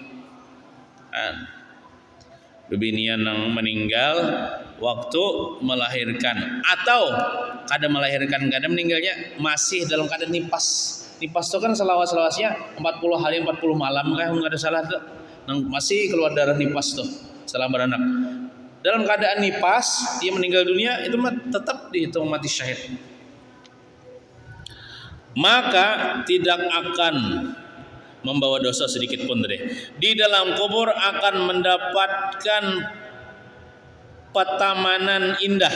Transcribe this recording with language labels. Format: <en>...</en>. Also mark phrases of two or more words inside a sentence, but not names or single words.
<bjn>Bebinian yang meninggal waktu melahirkan atau kada melahirkan, kada meninggalnya masih dalam keadaan nipas. Nipas itu kan selawas-lawasnya 40 hari 40 malam kah kada salah tuh.</bjn> <id>Masih keluar darah nipas tuh setelah beranak. Dalam keadaan nipas dia meninggal dunia itu tetap dihitung mati syahid. Maka tidak akan membawa dosa sedikit pun deh. Di dalam kubur akan mendapatkan petamanan indah.</id>